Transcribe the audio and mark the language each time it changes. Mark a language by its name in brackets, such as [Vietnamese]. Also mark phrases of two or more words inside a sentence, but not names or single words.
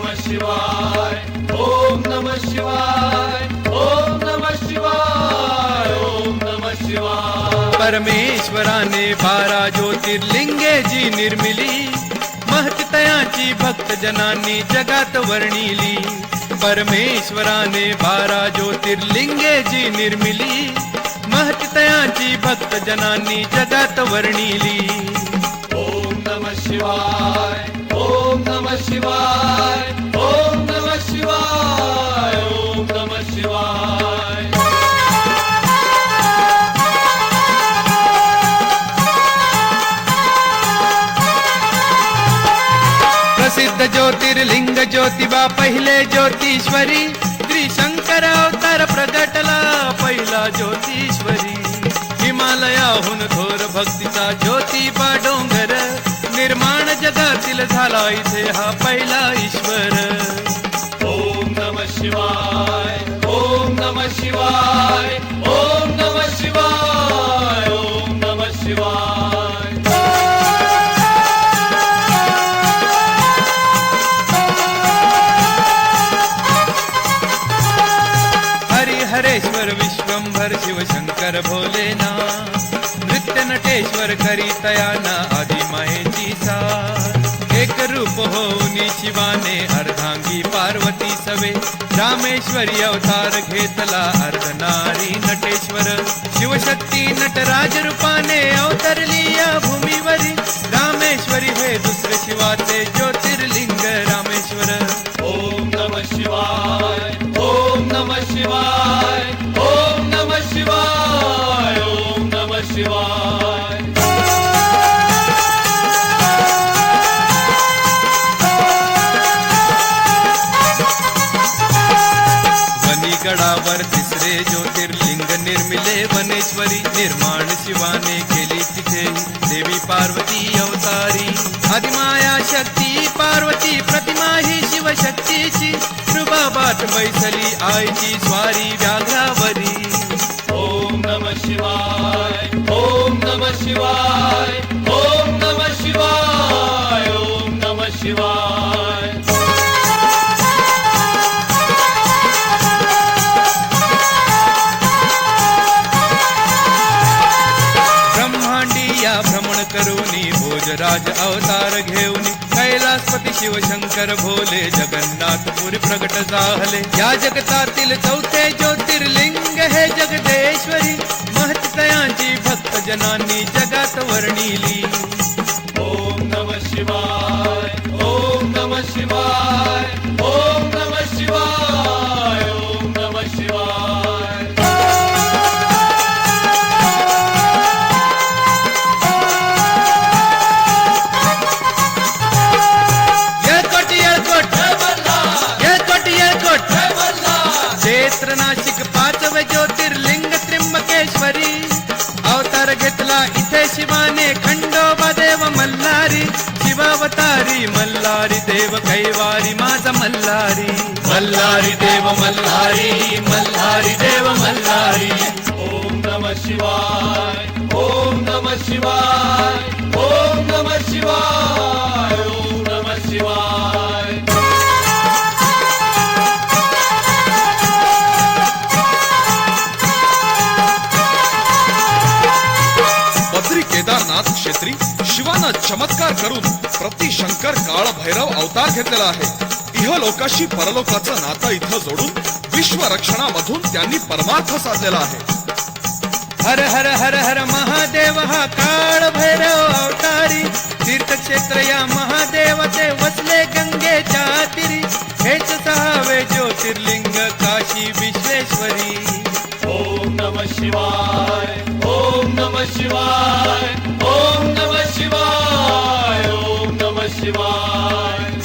[Sanskrit] शिवाय ओम नमः शिवाय ओम नमः शिवाय ओम नमः शिवाय। [Marathi] परमेश्वराने 12 ज्योतिर्लिंगे जी निर्मिली, महती तयाची भक्त जनांनी जगात वर्णिली। परमेश्वराने 12 ज्योतिर्लिंगे जी निर्मिली, महती तयाची भक्त जनांनी जगात वर्णिली। [Sanskrit] ओम नमः शिवाय ओम नमः शिवाय ओम नमः शिवाय ओम नमः शिवाय। [Marathi] प्रसिद्ध ज्योतिर्लिंग ज्योतिबा पहिले ज्योतीश्वरी, श्री शंकर अवतार प्रगटला पहिला ज्योतीश्वरी। हिमालयाहून थोर भक्तीचा ज्योतिबा डोंगर, निर्माण जगातील झाला इथे हा पहिला ईश्वर। [Sanskrit] ओम नमः शिवाय ओम नमः शिवाय ओम नमः शिवाय ओम नमः शिवाय। [Marathi] हरेश्वर विश्वंभर शिवशंकर भोलेनाथ, नृत्य नटेश्वर करीतयाना आदि मायेची साथ। एक रूप होऊनी शिवाने अर्धांगी पार्वती सवे, रामेश्वरी अवतार घेतला अर्धनारी नटेश्वर। शिवशक्ती नटराज रूपाने अवतरली या भूमीवरी, रामेश्वरी हे दुसरे शिवाचे ज्योतिर्लिंग रामेश्वर। [Sanskrit] ओम नमः शिवाय ओम नमः शिवाय ओम नमः शिवाय ओम नमः शिवाय। [Marathi] वनीगडावर तिसरे ज्योतिर्लिंग निर्मिले वनेश्वरी, निर्माण शिवाने केली तिथे देवी पार्वती अवतारी। आदिमाया शक्ती पार्वती प्रतिमा ही शिवशक्तीची, रुबाबात बैसली आईची स्वारी व्याघ्रावरी। [Sanskrit] ओम नमः शिवाय ओम नमः शिवाय ओम नमः शिवाय ओम नमः शिवाय। [Marathi] ब्रह्मांडी या भ्रमण करूनी भोजराज अवतार घेऊनी, कैलासपती शिवशंकर भोले जगन्नाथपुरी प्रगट झाले। या जगतातील चौथे ज्योतिर्लिंग हे जगदेश्वरी, महत्तयांची भक्त जनांनी जगात वर्णिली। [Sanskrit] ओम नमः शिवाय ओम नमः शिवाय ओम नमः शिवाय ओम नमः शिवाय। [Marathi] क्षेत्र नाशिक 5वे ज्योतिर्लिंग त्र्यंबकेश्वरी, अवतार घेतला इथे शिवाने खंडोबा देव मल्हारी। शिवावतारी मल्हारी देव कैवारी माझा मल्हारी, मल्हारी देव मल्हारी मल्हारी देव मल्हारी। [Sanskrit] ओम नमः शिवाय ओम नमः शिवाय ओम नमः शिवाय ओम नमः शिवाय। [Marathi] बद्री केदारनाथ क्षेत्री शिवानं चमत्कार करून प्रति शंकर काळ भैरव अवतार घेतलेला आहे। इहलोकाशी परलोकाचं नातं इथं जोडून विश्व रक्षणामधून त्यांनी परमार्थ साधलेला आहे। हर हर हर हर महादेव हा काळ भैरव अवतारी, तीर्थक्षेत्र या महादेवाचे वसले गंगेच्या तीरी। हेच 6वे ज्योतिर्लिंग काशी विश्वेश्वरी। [Sanskrit] ओम नमः शिवाय ओम नमः शिवाय ओम नमः शिवाय ओम नमः शिवाय।